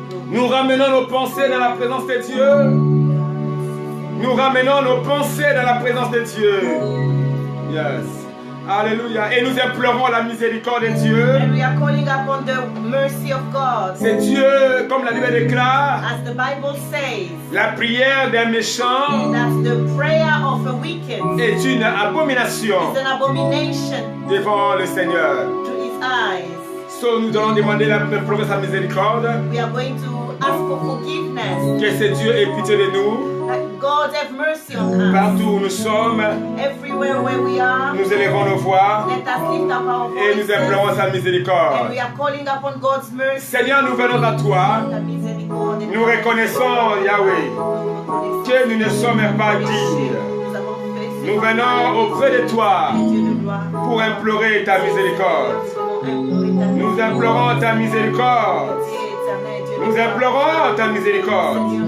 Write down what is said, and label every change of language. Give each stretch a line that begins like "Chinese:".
French: Nous ramenons nos pensées dans la présence de Dieu. Nous ramenons nos pensées dans la présence de Dieu. Yes. Alléluia. Et nous implorons la miséricorde de Dieu.
English: And we are calling upon the mercy of God.
French: C'est Dieu, comme la Bible déclare,
English: As the Bible says,
French: la prière d'un méchant
English: that the prayer of a wicked
French: est une abomination
English: is an abomination
French: devant le Seigneur.
English: to his eyes. So,
French: nous allons demander la sa miséricorde.
English: We are going to ask for forgiveness.
French: Que ce Dieu ait pitié de nous.
English: That God have mercy on us.
French: Partout où nous sommes,
English: Everywhere where we are,
French: nous élevons nos voix
English: let us lift up our
French: et nous
English: voices.
French: implorons sa
English: And
French: miséricorde.
English: we are calling upon God's mercy.
French: Seigneur, nous venons à toi. Ta miséricorde. Nous reconnaissons, Yahweh, que nous ne sommes pas dignes. Nous venons auprès de toi pour implorer ta miséricorde. Nous implorons ta miséricorde. Nous implorons ta miséricorde.